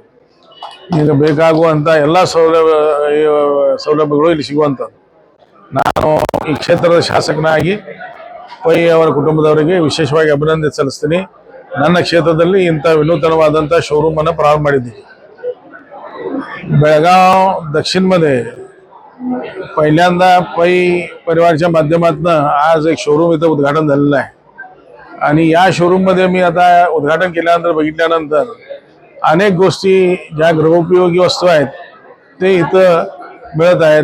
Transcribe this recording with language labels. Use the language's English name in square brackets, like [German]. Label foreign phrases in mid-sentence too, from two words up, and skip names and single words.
[Kannada] ಈಗ ಬೇಕಾಗುವಂಥ ಎಲ್ಲ ಸೌಲಭ್ಯಗಳು ಇಲ್ಲಿ ಸಿಗುವಂಥದ್ದು. ನಾನು ಈ ಕ್ಷೇತ್ರದ ಶಾಸಕನಾಗಿ ಪೈ ಅವರ ಕುಟುಂಬದವರಿಗೆ ವಿಶೇಷವಾಗಿ ಅಭಿನಂದನೆ ಸಲ್ಲಿಸ್ತೀನಿ. ನನ್ನ ಕ್ಷೇತ್ರದಲ್ಲಿ ಇಂಥ ವಿನೂತನವಾದಂಥ ಶೋರೂಮನ್ನು ಪ್ರಾರಂಭ ಮಾಡಿದ್ದೀನಿ. [Marathi] बेळगाव दक्षिणमध्ये पहिल्यांदा पै परिवारच्या माध्यमातून आज एक शोरूम इथं उद्घाटन झालेलं आहे. आणि या शोरूममध्ये मी आता उद्घाटन केल्यानंतर बघितल्यानंतर अनेक गोष्टी ज्या गृहोपयोगी वस्तू आहेत ते इथं मिळत आहेत.